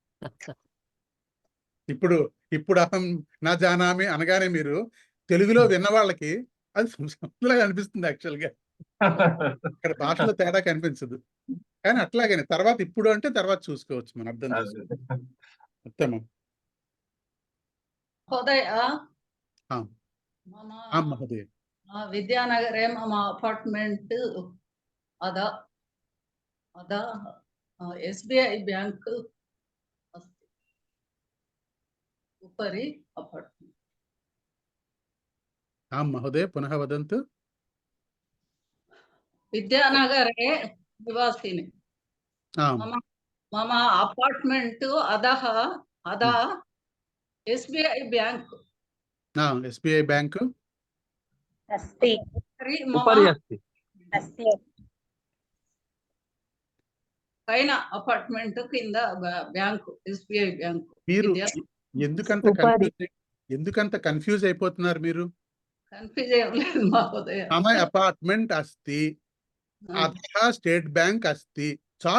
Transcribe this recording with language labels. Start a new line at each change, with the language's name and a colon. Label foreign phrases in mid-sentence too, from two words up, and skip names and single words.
Telugu: ఇప్పుడు
Sanskrit: अहं न जानामि
Telugu: అనగానే మీరు తెలుగులో విన్న వాళ్ళకి అది సంస్కృతంలాగా అనిపిస్తుంది యాక్చువల్గా. ఇక్కడ భాషలో తేడా కనిపించదు. కానీ అట్లాగనే తర్వాత ఇప్పుడు అంటే తర్వాత చూసుకోవచ్చు, మనం అర్థం చేసుకోవచ్చు. ఉత్తమం.
Sanskrit: महोदय మహోదయ विद्यानगरे मम अपार्ट्मेण्ट् अदा SBI बैंक अस्ति, उपरि अपार्ट्मेण्ट्. महोदय पुनः वदन्तु. विद्यानगरे निवासिनि, मम अपार्ट्मेण्ट् अधः SBI बैंक SBI बैंक अस्ति उपरि अस्ति. अस्ति
Telugu: పైన అపార్ట్మెంట్ కింద బ్యాంకు SBI బ్యాంకు. మీరు ఎందుకంత కన్ఫ్యూజ్ అయిపోతున్నారు మీరు? కన్ఫ్యూజ్ ఏం లేదు మహోదయ.
Sanskrit: मम अपार्टमेंट अस्ति अधः स्टेट बैंक अस्ति, చాలు.